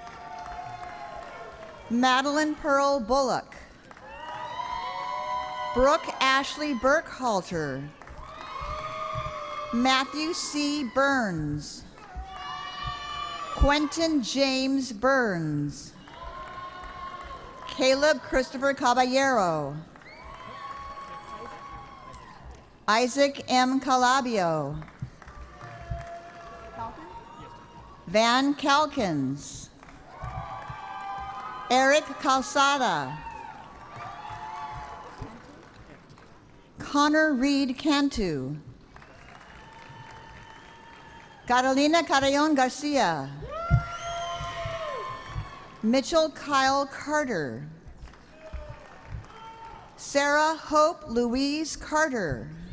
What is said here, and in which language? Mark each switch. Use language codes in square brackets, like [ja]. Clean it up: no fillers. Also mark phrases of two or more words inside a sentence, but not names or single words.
[en] Madeline Pearl Bullock. Brooke Ashley Burkhalter. Matthew C. Burns. Quentin James Burns. Caleb Christopher Caballero. Isaac M. Calabio. Van Calkins. Eric Calzada. Connor Reed Cantu. Carolina Carrion Garcia. Mitchell Kyle Carter. Sarah Hope Louise Carter.